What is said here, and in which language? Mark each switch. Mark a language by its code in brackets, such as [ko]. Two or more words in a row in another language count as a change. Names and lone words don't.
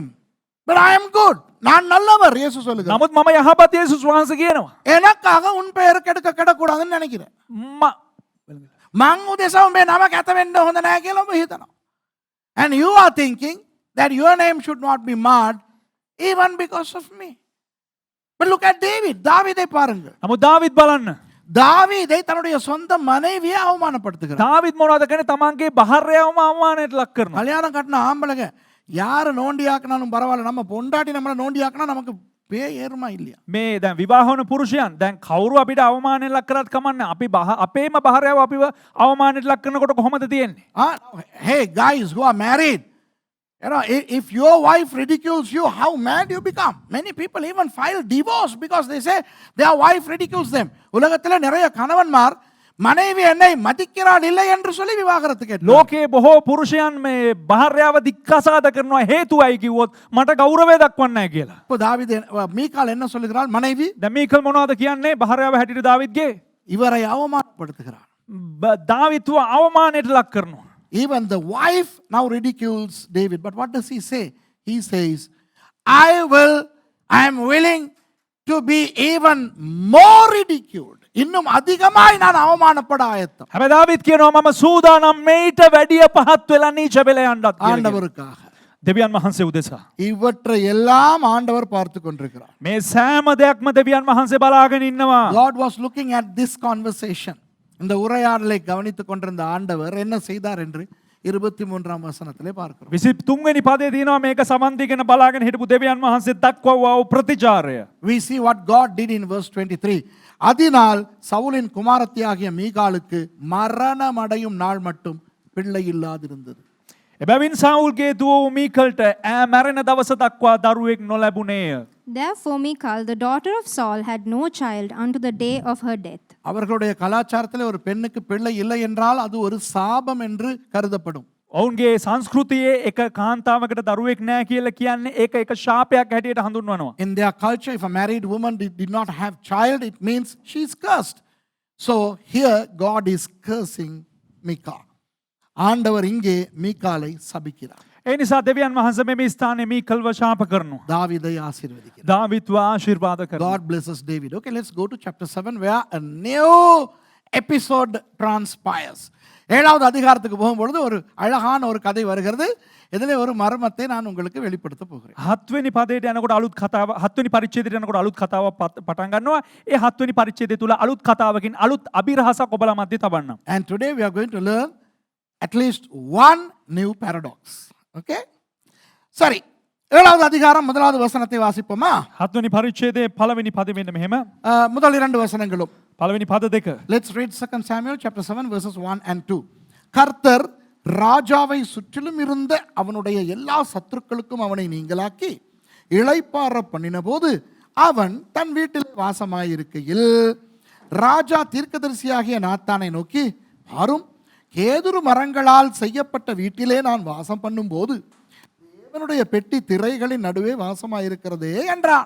[en] But I am good. [ta] நான் நல்லவர் இயேசு சொல்லுகிறார். [si] නමුත් මම යහපත් යේසුස් වහන්සේ කියනවා. [ta] எனக்காக உன் பெயர் கெடக்கூடாதுன்னு நினைக்கிறேன். [si] මං උදෙසා උඹේ නම කැත වෙන්න හොඳ නැහැ කියලා ඔබ හිතනවා. [en] And you are thinking that your name should not be marred even because of me. But look at David. [ta] தாவீதை பாருங்கள். [si] නමුත් දාවිද් බලන්න. [ta] தாவீதை தன்னுடைய சொந்த மனைவியை அவமானப்படுத்துகிறார். [si] දාවිද් මොනවද කරන්නේ? තමන්ගේ භාර්යාවම අවමානයට ලක් කරනවා. [ta] கல்யாணம் கட்டின ஆம்பளைங்க யாரு நோண்டி ஆக்கினாலும் பரவாயில்ல, நம்ம பொண்டாட்டி நம்மளை நோண்டி ஆக்கினா நமக்கு பேய் ஏறுமா இல்லையா? [si] මේ දැන් විවාහ වුණ පුරුෂයන් දැන් කවුරු අපිට අවමානයට ලක් කරත් කමන්නේ. අපි අපේම භාර්යාව අපිව අවමානයට ලක් කරනකොට කොහොමද තියෙන්නේ? [en] Hey guys who are married, you know, if your wife ridicules you, how mad you become. Many people even file divorce because they say their wife ridicules them. [ta] உலகத்துல நிறைய கணவன்மார் மனைவி என்னை மதிக்கிறாள் இல்லை என்று சொல்லி விவாகரத்து கேட்டார். [si] ලෝකයේ බොහෝ පුරුෂයන් මේ භාර්යාව දික්කසාද කරනවා හේතුවයි කිව්වොත් මට ගෞරවය දක්වන්නේ නැහැ කියලා. [ta] இப்போ தாவீது மீகாள் என்ன சொல்லுகிறாள்? மனைவி [si] දැන් මීකල් මොනවද කියන්නේ? භාර්යාව හැටියට දාවිද්ගේ [ta] இவரை அவமானப்படுத்துகிறாள். [si] දාවිත්ව අවමානයට ලක් කරනවා. [en] Even the wife now ridicules David. But what does he say? He says, I am willing to be even more ridiculed. [ta] இன்னும் அதிகமாய் நான் அவமானப்பட ஆயத்தம். [si] හැබැයි දාවිද් කියනවා මම සූදානම් මේට වැඩිය පහත් වෙලා නීච වෙලා යන්නත් කියලා. [ta] ஆண்டவருக்காக. [si] දෙවියන් වහන්සේ උදෙසා. [ta] இவற்றை எல்லாம் ஆண்டவர் பார்த்து கொண்டிருக்கிறார். [si] මේ සෑම දෙයක්ම දෙවියන් වහන්සේ බලාගෙන ඉන්නවා. [en] God was looking at this conversation. [ta] இந்த உரையாடலை கவனித்துக் கொண்டிருந்த ஆண்டவர் என்ன செய்தார் என்று 23ஆம் வசனத்திலே பார்க்கிறோம். [si] 23 වෙනි පදයේ තියෙනවා මේක සමන්දිගෙන බලාගෙන හිටපු දෙවියන් වහන්සේ දක්වවව ප්‍රතිචාරය. [en] We see what God did in verse 23. [ta] அதனால் சவுலின் குமாரத்தியாகிய மீகாளுக்கு மரணமடையும் நாள் மட்டும் பிள்ளை இல்லாதிருந்தது. [si] එබැවින් සවුල්ගේ දුව මීකල්ට ඈ මැරෙන දවස දක්වා දරුවෙක් නොලැබුණේය. [en] Therefore Michal, the daughter of Saul, had no child unto the day of her death. [ta] அவர்களுடைய கலாச்சாரத்திலே ஒரு பெண்ணுக்கு பிள்ளை இல்லை என்றால் அது ஒரு சாபம் என்று கருதப்படும். [si] ඔවුන්ගේ සංස්කෘතියේ එක කාන්තාවකට දරුවෙක් නැහැ කියලා කියන්නේ ඒක එක ශාපයක් හැටියට හඳුන්වනවා. [en] In their culture, if a married woman did not have child, it means she is cursed. So here God is cursing Michal. [ta] ஆண்டவர் இங்கே மீகாலை சபிக்கிறார். [si] ඒ නිසා දෙවියන් වහන්සේ මේ ස්ථානයේ මීකල්ව ශාප කරනවා. [ta] தாவீதை ஆசீர்வதிக்கிறார். [si] දාවිත්ව ආශිර්වාද කරනවා. [en] God blesses David. Okay, let's go to chapter 7 where a new episode transpires. [ta] ஏழாவது அதிகாரத்துக்கு போகும்பொழுது ஒரு அழகான ஒரு கதை வருகிறது. இதிலே ஒரு மர்மத்தை நான் உங்களுக்கு வெளிப்படுத்த போகிறேன். [si] 7 වෙනි පදයට යනකොට අලුත් කතාව 7 වෙනි පරිච්ඡේදයට යනකොට අලුත් කතාවක් පටන් ගන්නවා. ඒ 7 වෙනි පරිච්ඡේදය තුල අලුත් කතාවකින් අලුත් අභිරහසක් ඔබලා මැද්දේ තබන්නම්. [en] And today we are going to learn at least one new paradox. Okay? [ta] சரி, ஏழாவது அதிகாரம் முதலாவது வசனத்தை வாசிப்போமா? [si] 7 වෙනි පරිච්ඡේදයේ පළවෙනි පදෙ මෙන්න මෙහෙම. [ta] முதல் இரண்டு வசனங்களும். [si] පළවෙනි පද දෙක. [en] Let's read 2 Samuel chapter 7 verses 1 and 2. [ta] கர்த்தர் ராஜாவை சுற்றிலும் இருந்த அவனுடைய எல்லா சத்துருக்களுக்கும் அவனை நீங்களாக்கி இளைப்பாற பண்ணின போது அவன் தன் வீட்டில் வாசமாயிருக்கையில் ராஜா தீர்க்கதரிசியாகிய நாத்தானை நோக்கி, பாரும், கேதுரு மரங்களால் செய்யப்பட்ட வீட்டிலே நான் வாசம் பண்ணும்போது தேவனுடைய பெட்டி திரைகளின் நடுவே வாசமாயிருக்கிறதே என்றான்.